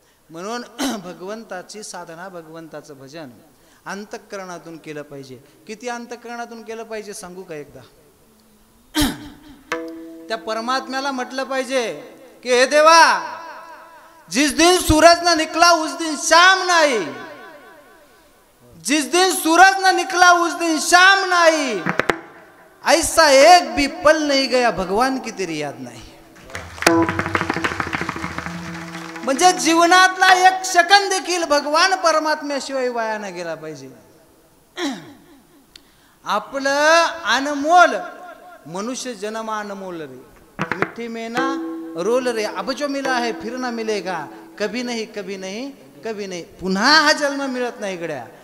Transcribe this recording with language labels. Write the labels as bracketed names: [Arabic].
[Marathi] म्हणून भगवंताची साधना, भगवंताचं भजन अंतःकरणातून केलं पाहिजे. किती अंतःकरणातून केलं पाहिजे सांगू का एकदा? त्या परमात्म्याला म्हटलं पाहिजे कि हे देवा, [Hindi] जिस दिन सूरज न निकला उस दिन शाम नहीं, जिस दिन सूरज न निकला उस दिन शाम नहीं, ऐसा एक भी पल नहीं गया भगवान की तेरी याद नहीं. [Marathi] म्हणजे जीवनातला एक सेकंद देखील भगवान परमात्म्याशिवाय वाया न गेला पाहिजे. [Hindi] आपलं अनमोल मनुष्य जन्म अनमोल रे, मिठी में ना रोल रे, अब जो मिला है फिर ना मिलेगा, कभी नहीं कभी नहीं कभी नाही, [Marathi] पुन्हा हा जन्म मिळत नाही गड्या.